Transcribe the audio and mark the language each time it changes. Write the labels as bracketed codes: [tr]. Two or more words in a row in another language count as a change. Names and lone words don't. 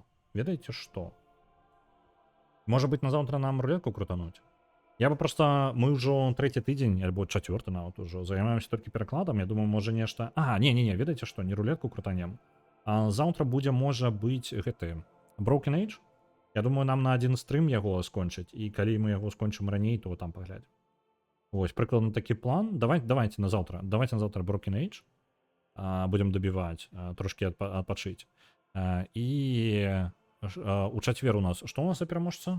[be] Ведаеце што? Можа быць, на заўтра нам рулетку крутануць? Я бы просто... Мы ўжо трэці тыдзень, альбо чацвёрты нават ужо, займаемся толькі перакладам. Я думаю, можа нешта... Не, ведаеце што? Не рулетку крутанем. Заўтра будзе, можа быць, гэты... Broken Age? Я думаю, нам на один стрым яго скончыць, і калі мы яго скончым раней, то там паглядзім. Вось, прыкладна такі план. Давайте на заўтра. Давайте на заўтра Broken Age. Будем дабіваць, трошки адпачыць. І у чацвер у нас... Што у нас за пераможца?